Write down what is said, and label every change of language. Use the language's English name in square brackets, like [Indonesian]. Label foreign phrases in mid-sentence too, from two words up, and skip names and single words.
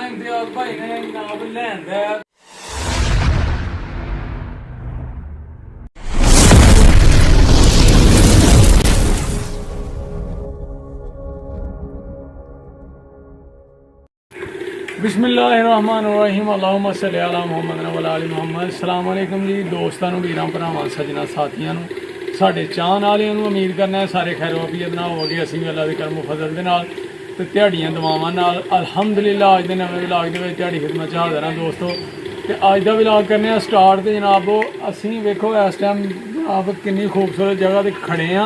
[Punjabi] امتیاز بھائی نے جناب لیندا [Arabic] بسم الله الرحمن الرحيم اللهم صل على محمد وعلى آل محمد. [Punjabi] السلام علیکم جی دوستو، ویراں بھراواں سجناں ساتھیاں ساڈے چاہن والیاں نوں امید کرنا سارے خیر و عافیت نال ہووو گے. اسیں بھی اللہ دے کرم فضل دے نال تے تہاڈیاں دعاواں نال الحمدللہ اج دے نویں ولاگ دے وچ تہاڈی خدمت چ حاضر ہاں دوستو. تے اج دا ولاگ کرنے سٹارٹ۔ تے جناب اسیں ویکھو اس ٹائم جناب کنی خوبصورت جگہ تے کھڑے ہاں.